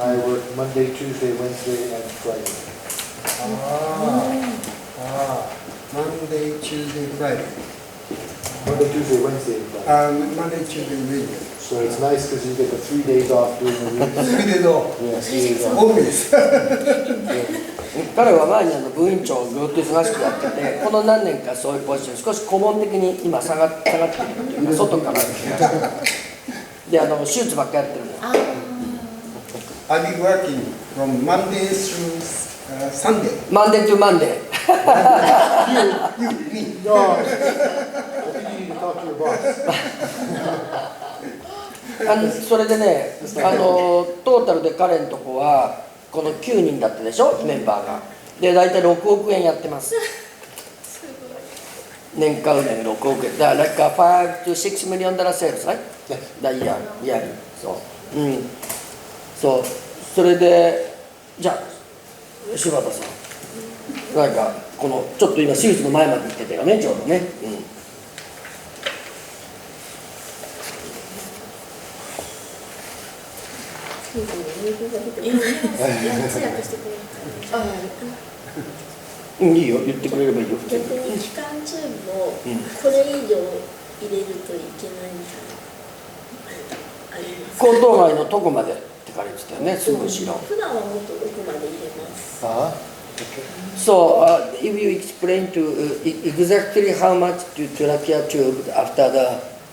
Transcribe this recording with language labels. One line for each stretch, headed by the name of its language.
English: I work Monday, Tuesday, Wednesday, and Friday. Monday, Tuesday, Friday. Monday, Tuesday, Wednesday, and Friday. Monday, Tuesday, Wednesday. So it's nice because you get the 3 days off during the week. 3 days off. Yeah, 3 days off. Always.
Japanese: 彼は前に部員長をぐっと忙しくやってて、この何年かそういうポジション少し顧問的に今下がっているというか、外からで手術ばっかりやってるんです。
English: I'll be working from Monday through Sunday. Monday to Monday. Me. No, I think you need to talk to your boss.
Japanese: それでね、トータルで彼のとこはこの9人だったでしょ、メンバーが。で、大体6億円やってます。年間売上6億円。だから、
English: like 5 to 6 million dollar sales, right?
Japanese: だいや、そう。そう。それで、じゃあ、柴田さん。なんか、この、ちょっと今、手術の前まで行ってたよね、ちょうどね。通訳してくれるから。いいよ、言ってくれればいいよ。逆に期間中もこれ以上入れるといけないみたいなありますか。喉頭蓋のとこまでってって彼言ってたよね、すぐ後ろ。普段はもっと奥まで入れます。
English: Okay. So, if you explain to exactly how much to trachea tube after the